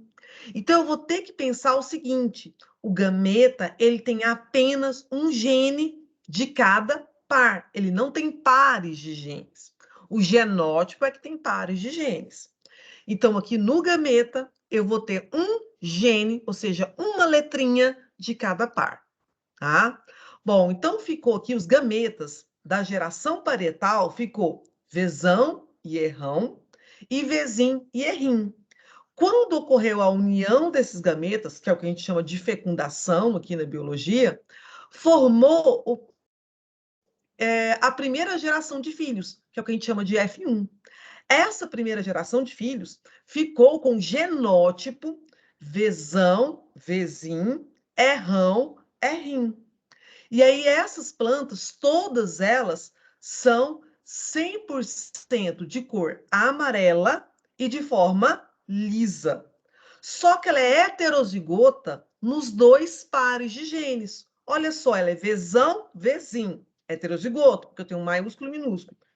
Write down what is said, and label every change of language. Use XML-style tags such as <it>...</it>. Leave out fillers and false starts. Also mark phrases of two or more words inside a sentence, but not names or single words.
<pt>Então, eu vou ter que pensar o seguinte, o gameta, ele tem apenas um gene de cada par, ele não tem pares de genes. O genótipo é que tem pares de genes. Então, aqui no gameta, eu vou ter um gene, ou seja, uma letrinha de cada par, tá? Bom, então ficou aqui os gametas da geração parietal, ficou vezão e errão, e vezim e errim. Quando ocorreu a união desses gametas, que é o que a gente chama de fecundação aqui na biologia, formou a primeira geração de filhos, que é o que a gente chama de F1. Essa primeira geração de filhos ficou com genótipo vezão, vezim, errão, errim. E aí essas plantas, todas elas são 100% de cor amarela e de forma lisa. Só que ela é heterozigota nos dois pares de genes. Olha só, ela é vezão, vezim, heterozigoto, porque eu tenho um maiúsculo e minúsculo.</pt>